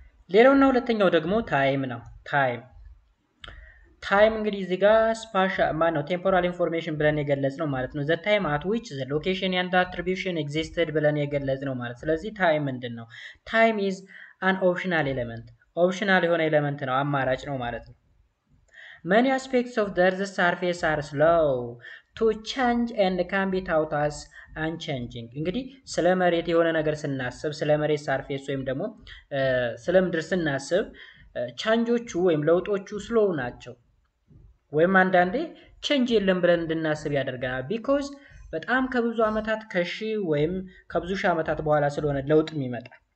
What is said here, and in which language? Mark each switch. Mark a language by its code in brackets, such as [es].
[am] ሌላውና ሁለተኛው ደግሞ ታይም ነው። ታይም እንግዲህ እዚህ ጋር ማነው ቴምፖራል ኢንፎርሜሽን ብለን የገለጽ ነው ማለት ነው። [en] ዘ ታይም አት ዊች ዘ ሎኬሽን ኤንድ አትሪቢዩሽን ኤግዚስትድ [am] ብለን የገለጽ ነው ማለት። ስለዚህ ታይም ምንድን ነው? [en] ታይም ኢዝ አን ኦፕሽናል ኤሌመንት። [am] ኦፕሽናል የሆነ ኤሌመንት ነው፣ አማራጭ ነው ማለት ነው። [en] many aspects of the earth's surface are slow to change and can be taught as unchanging. [am] እንግዲህ ስለ መሬት የሆነ ነገር ስናስብ ስለ መሬት ሰርፌስ ወይም ደግሞ ስለ ምድር ስናስብ ቻንጆቹ ወይም ለውጦቹ ስሎው ናቸው ወይም አንዳንዴ ቼንጅ የለም ብለን እንድናስብ ያደርገናል። ቢኮዝ በጣም ከብዙ ዓመታት ከሺህ ወይም ከብዙ ሺህ ዓመታት በኋላ ስለሆነ ለውጥ የሚመጣ